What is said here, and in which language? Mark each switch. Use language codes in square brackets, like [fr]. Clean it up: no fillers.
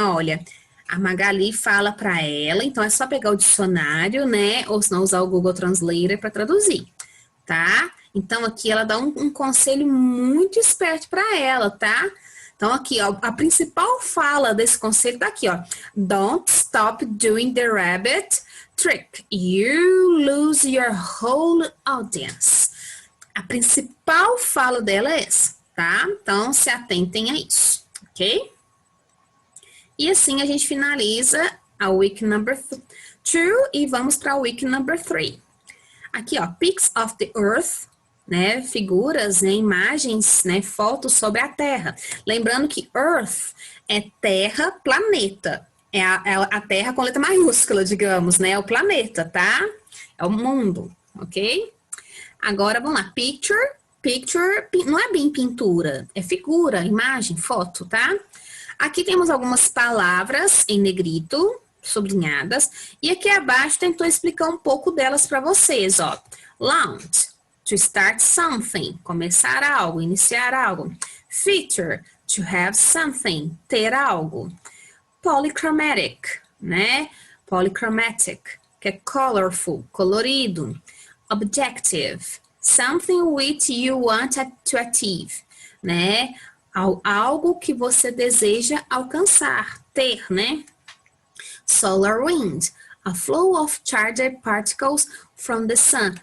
[pt] Olha, a Magali fala para ela, então é só pegar o dicionário, né? Ou se não usar o Google Translator para traduzir, tá? Então aqui ela dá um conselho muito esperto para ela, tá? Então, aqui, ó, a principal fala desse conselho tá aqui, ó. [en] Don't stop doing the rabbit trick. You lose your whole audience. [pt] A principal fala dela é essa, tá? Então, se atentem a isso, ok? E assim a gente finaliza a [en] week number 2 [pt] e vamos para a [en] week number 3. [pt] Aqui, ó, [en] Pics of the Earth, [pt] né, figuras, né, imagens, né, fotos sobre a Terra. Lembrando que Earth é Terra, planeta. É a Terra com letra maiúscula, digamos, né, é o planeta, tá? É o mundo, ok? Agora, vamos lá. Picture, não é bem pintura, é figura, imagem, foto, tá? Aqui temos algumas palavras em negrito, sublinhadas, e aqui abaixo tentou explicar um pouco delas para vocês, ó. [en] Launch. To start something, [pt] começar algo, iniciar algo. [en] Feature, to have something, [pt] ter algo. [en] Polychromatic, né? Polychromatic, que é colorful, colorido. Objective, something which you want to achieve, né? [pt] Algo que você deseja alcançar, ter, né? [en] Solar wind, a flow of charged particles from the sun.